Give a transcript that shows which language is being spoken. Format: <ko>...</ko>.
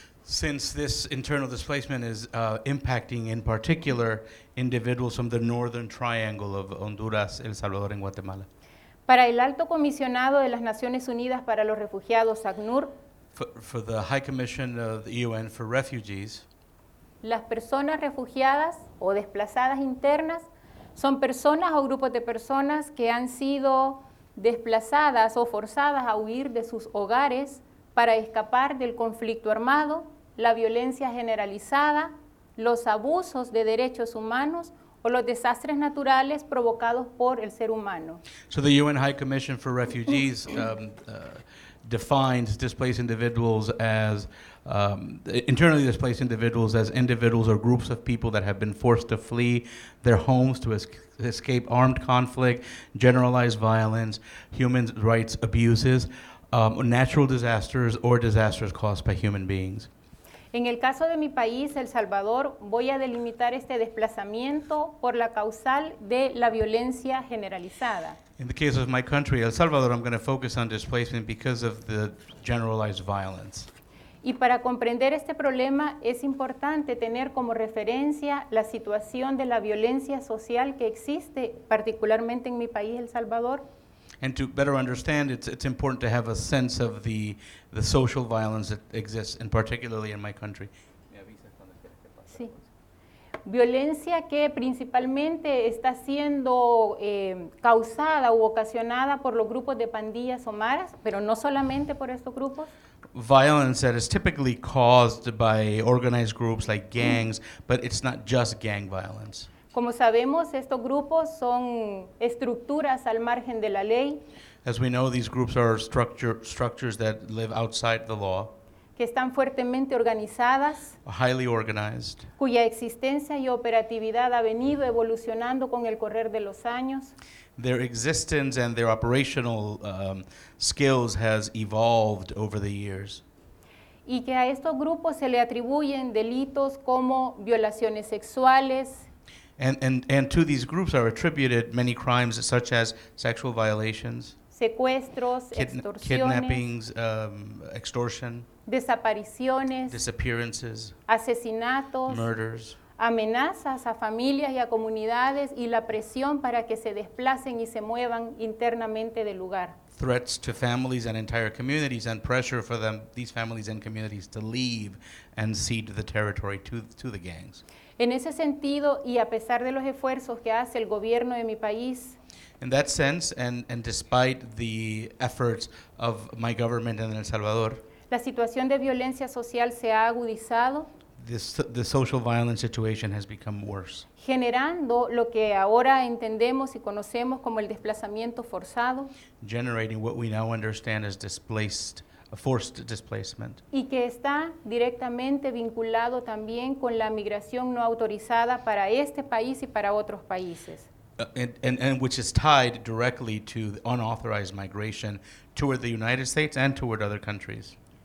<en>Since this internal displacement is impacting in particular individuals from the northern triangle of Honduras, El Salvador, and Guatemala.</en> <es>Para el Alto Comisionado de las Naciones Unidas para los Refugiados, ACNUR,</es> <en>For the High Commission of the UN for Refugees,</en> <es>las personas refugiadas o desplazadas internas son personas o grupos de personas que han sido desplazadas o forzadas a huir de sus hogares para escapar del conflicto armado, la violencia generalizada, los abusos de derechos humanos o los desastres naturales provocados por el ser humano.</es> <en>so the UN High Commission for Refugees defines displaced individuals as internally displaced individuals as individuals or groups of people that have been forced to flee their homes to escape armed conflict, generalized violence, human rights abuses, natural disasters, or disasters caused by human beings.</en> <es>En el caso de mi país, El Salvador, voy a delimitar este desplazamiento por la causal de la violencia generalizada.</es> <en>In the case of my country, El Salvador, I'm going to focus on displacement because of the generalized violence.</en> <es>Y para comprender este problema es importante tener como referencia la situación de la violencia social que existe, particularmente en mi país, El Salvador.</es> <en>And to better understand, it's important to have a sense of the social violence that exists, and particularly in my country.</en> <es>Sí. Violencia que principalmente está siendo causada u ocasionada por los grupos de pandillas o maras, pero no solamente por estos grupos.</es> <en>Violence that is typically caused by organized groups like gangs, but it's not just gang violence.</en> <es>Como sabemos, estos grupos son estructuras al margen de la ley,</es> <en>As we know, these groups are structures that live outside the law,</en> <es>que están fuertemente organizadas,</es> <en>highly organized,</en> <es>cuya existencia y operatividad ha venido evolucionando con el correr de los años,</es> <en>their existence and their operational skills has evolved over the years.</en> <es>y que a estos grupos se le atribuyen delitos como violaciones sexuales,</es> <en>And to these groups are attributed many crimes such as sexual violations,</en> <es>secuestros, extorsiones,</es> <en>kidnappings, extortion,</en> <es>desapariciones,</es> <en>disappearances,</en> <es>asesinatos,</es> <en>murders,</en> <es>amenazas a familias y a comunidades y la presión para que se desplacen y se muevan internamente del lugar.</es> <en>Threats to families and entire communities and pressure for these families and communities to leave and cede the territory to the gangs.</en> <es>En ese sentido, y a pesar de los esfuerzos que hace el gobierno de mi país,</es> <en>In that sense, and despite the efforts of my government in El Salvador,</en> <es>la situación de violencia social se ha agudizado,</es> <en>the social violence situation has become worse,</en> <es>generando lo que ahora entendemos y conocemos como el desplazamiento forzado,</es> <en>generating what we now understand as forced displacement,</en> <es>y que está directamente vinculado también con la migración no autorizada para este país y para otros países.</es> <en>and which is tied directly to the unauthorized migration toward the United States and toward other countries.</en>